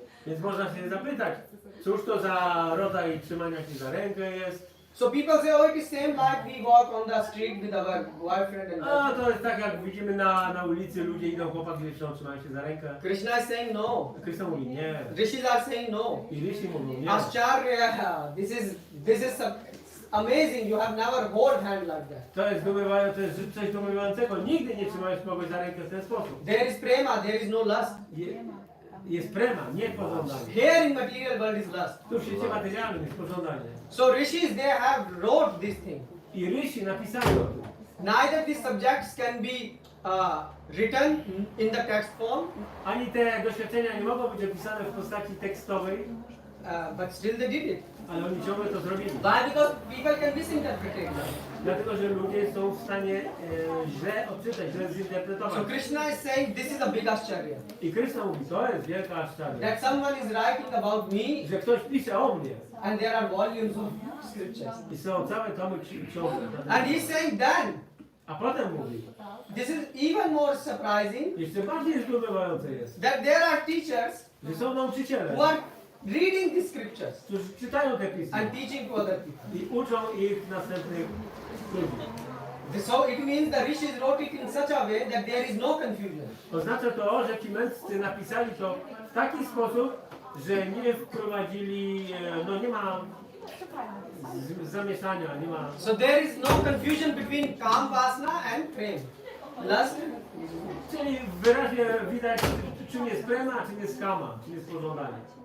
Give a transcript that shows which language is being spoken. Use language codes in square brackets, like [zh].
[pl] Więc można się zapytać, cóż to za rodzaj trzymania się za rękę jest. [en] So people say, oh, it is same like we walk on the street with our boyfriend and [pl] A to jest tak, jak widzimy na ulicy, ludzie idą, chłopak i dziewczyną trzymają się za rękę. [en] Krishna is saying no. [pl] Krishna mówi nie. [en] Rishis are saying no. [pl] I Rishi mówią nie. [en] Ascharya, this is amazing. You have never hold hand like that. [pl] To jest zdumiewające, to jest coś zdumiewającego. Nigdy nie trzymałeś kogoś za rękę w ten sposób. [en] There is prema, there is no lust. [pl] Jest prema, nie pożądanie. [en] Here in material world is lust. [pl] Tu w świecie materialnym jest pożądanie. [en] So rishis, they have wrote this thing. [pl] I Rishi napisali o tym. [en] Neither these subjects can be written in the text form, [pl] Ani te doświadczenia nie mogą być opisane w postaci tekstowej, [en] but still they did it. [pl] ale oni ciągle to zrobili. [en] Why? Because people can misinterpret it. [pl] Dlatego, że ludzie są w stanie źle odczytać, źle zinterpretować. [en] So Krishna is saying this is a big ascharya. [pl] I Krishna mówi, to jest wielka aszczarnia. [en] That someone is writing about me, [pl] Że ktoś pisze o mnie. [en] and there are volumes of scriptures. [pl] I są całe tomy książek. [en] And he's saying then, [pl] A potem mówi, [en] this is even more surprising, [pl] jeszcze bardziej zdumiewające jest, [en] that there are teachers [pl] że są nauczyciele, [en] who are reading the scriptures [pl] którzy czytają te pisma [en] and teaching to other people. [pl] i uczą ich następnych ludzi. [en] So it means the rishis wrote it in such a way that there is no confusion. [pl] Oznacza to, że ci mędrcy napisali to w taki sposób, że nie wprowadzili, nie ma zamieszania, nie ma. [en] So there is no confusion between kam vasana and prem. Lust. [pl] Czyli wyraźnie widać, czym jest prema, a czym jest kama, czym jest pożądanie.